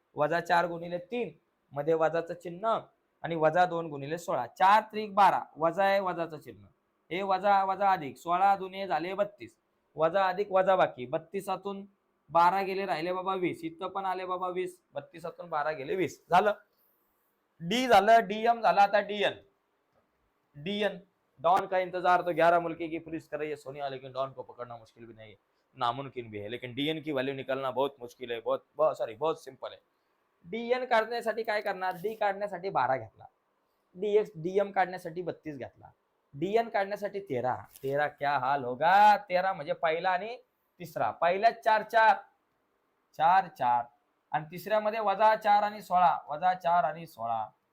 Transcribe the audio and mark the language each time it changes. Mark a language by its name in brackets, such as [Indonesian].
[Marathi] वजा 4 गुणिले 3 मध्ये वजाचं चिन्ह आणि वजा 2 गुणिले 16, 4 त्रिक 12 वजा आहे वजाचं चिन्ह, हे वजा वजा अधिक 16 दुने झाले 32, वजा अधिक वजा बाकी 32 12 गेले राहिले बाबा 20, इथं पण आले बाबा 20, 32 12 गेले 20, झालं. डी झालं, डीएम झाला. [Hindi] आता डीएन डीएन डॉन का इंतजार तो 11 मुल्की की पुलिस कर रही है सोनिया, लेकिन डॉन को पकड़ना मुश्किल भी नहीं है, नामुमकिन भी है, लेकिन डीएन की वैल्यू निकलना बहुत मुश्किल है, बहुत सिंपल है. [Marathi] डीएन काढण्यासाठी काय करणार, डी काढण्यासाठी 12 घेतला, डीएक्स डीएम काढण्यासाठी 32 घेतला, डीएन काढण्यासाठी 13. 13 [Hindi] क्या हाल होगा, [Marathi] 13 म्हणजे पहिला आणि तिसरा. पहिल्यात 4 4 4 4 आणि तिसऱ्यामध्ये वजा 4 आणि 16, वजा 4 आणि 16.